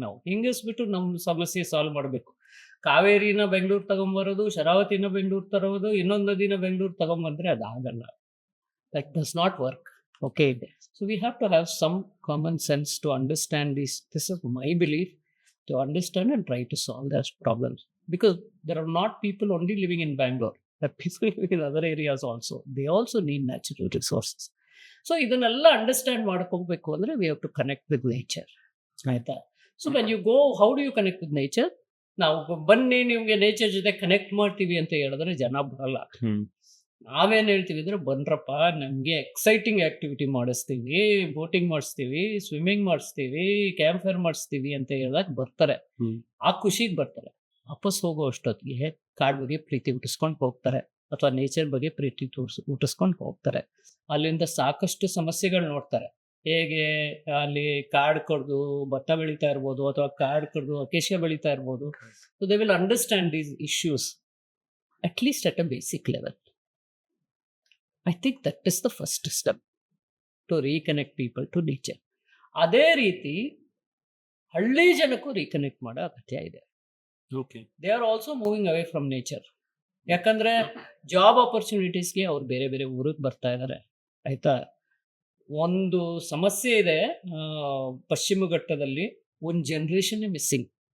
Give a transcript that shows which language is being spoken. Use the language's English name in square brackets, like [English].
[Kannada] ನಾವು ಹಿಂಗಿಸ್ಬಿಟ್ಟು ನಮ್ಮ ಸಮಸ್ಯೆ ಸಾಲ್ವ್ ಮಾಡಬೇಕು. ಕಾವೇರಿನ ಬೆಂಗಳೂರು ತಗೊಂಬರೋದು, ಶರಾವತಿನ ಬೆಂಗಳೂರು ತರೋದು, ಇನ್ನೊಂದು ನದಿನ Bengaluru ತಗೊಂಬಂದ್ರೆ ಅದಾಗಲ್ಲ. [English] That does not work. Okay, so we have to have some common sense to understand this. This is my belief, to understand and try to solve those problems, because there are not people only living in Bangalore. There are people living in other areas also. They also need natural resources. So [Kannada] ಇದನ್ನೆಲ್ಲ understand ಮಾಡ್ಕೋಬೇಕು ಅಂದ್ರೆ [English] we have to connect with nature. ಆಯ್ತಾ? So when you go, how do you connect with nature? [Kannada] ನಾವು ಬನ್ನಿ ನಿಮ್ಗೆ nature ಜೊತೆ connect ಮಾಡ್ತೀವಿ ಅಂತ ಹೇಳಿದ್ರೆ ಜನ ಬರಲ್ಲ. ನಾವೇನು ಹೇಳ್ತೀವಿ ಅಂದರೆ, ಬನ್ರಪ್ಪ, ನಮಗೆ ಎಕ್ಸೈಟಿಂಗ್ ಆ್ಯಕ್ಟಿವಿಟಿ ಮಾಡಿಸ್ತೀವಿ, ಬೋಟಿಂಗ್ ಮಾಡಿಸ್ತೀವಿ, ಸ್ವಿಮ್ಮಿಂಗ್ ಮಾಡಿಸ್ತೀವಿ, ಕ್ಯಾಂಪ್ ಫೈರ್ ಮಾಡಿಸ್ತೀವಿ ಅಂತ ಹೇಳಿದಾಗ ಬರ್ತಾರೆ. ಆ ಖುಷಿಗೆ ಬರ್ತಾರೆ. ವಾಪಸ್ ಹೋಗೋ ಅಷ್ಟೊತ್ತಿಗೆ ಕಾಡು ಬಗ್ಗೆ ಪ್ರೀತಿ ಹುಟ್ಟಿಸ್ಕೊಂಡು ಹೋಗ್ತಾರೆ, ಅಥವಾ ನೇಚರ್ ಬಗ್ಗೆ ಪ್ರೀತಿ ಹುಟ್ಟಿಸ್ಕೊಂಡು ಹೋಗ್ತಾರೆ. ಅಲ್ಲಿಂದ ಸಾಕಷ್ಟು ಸಮಸ್ಯೆಗಳು ನೋಡ್ತಾರೆ. ಹೇಗೆ ಅಲ್ಲಿ ಕಾಡು ಕಡ್ದು ಭತ್ತ ಬೆಳೀತಾ ಇರ್ಬೋದು, ಅಥವಾ ಕಾಡು ಕಡ್ದು ಅಕೇಶಿಯಾ ಬೆಳೀತಾ ಇರ್ಬೋದು. [English] So they will understand these issues at least at a basic level. I think that is the first step to reconnect people to nature. [Kannada] ಅದೇ ರೀತಿ ಹಳ್ಳಿ ಜನಕ್ಕೂ ರೀಕನೆಕ್ಟ್ ಮಾಡೋ ಅಗತ್ಯ ಇದೆ. [English] They are also moving away from nature. [Kannada] ಯಾಕಂದರೆ job ಆಪರ್ಚುನಿಟೀಸ್ಗೆ ಅವ್ರು ಬೇರೆ ಬೇರೆ ಊರಿಗೆ ಬರ್ತಾ ಇದ್ದಾರೆ. ಆಯಿತಾ? ಒಂದು ಸಮಸ್ಯೆ ಇದೆ, ಪಶ್ಚಿಮ ಘಟ್ಟದಲ್ಲಿ ಒಂದು ಜನ್ರೇಷನ್ ಮಿಸ್ಸಿಂಗ್.